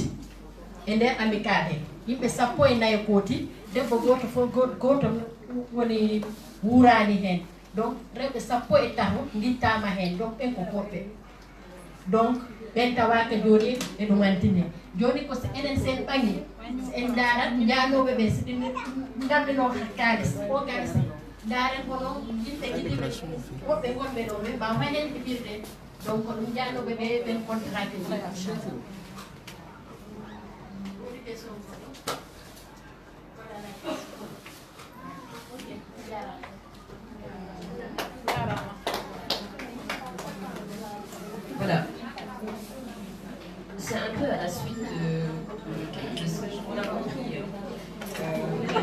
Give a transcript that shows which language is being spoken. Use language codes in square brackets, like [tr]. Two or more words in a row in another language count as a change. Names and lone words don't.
[ff] e nder amical he yimɓe 14 kooti debbo goto fof goto woni wurani hen donc rewɓe 13 guittama hen donc ɓen ko koɗɓe donc ɓen tawaka joni ɓe ɗumantini joni ko so enen sen ɓangi so en darat janoɓe ɓe so ɗin gandino kalis o kalis daren kono yimɓe jiɗiɓe woɓɓe gonɓe ɗo ɓe mbawa hen heɓirde donc ko ɗum janoɓe ɓe ɓen contrat [fr] Voilà. C'est un peu à la suite de ce qu'on a compris.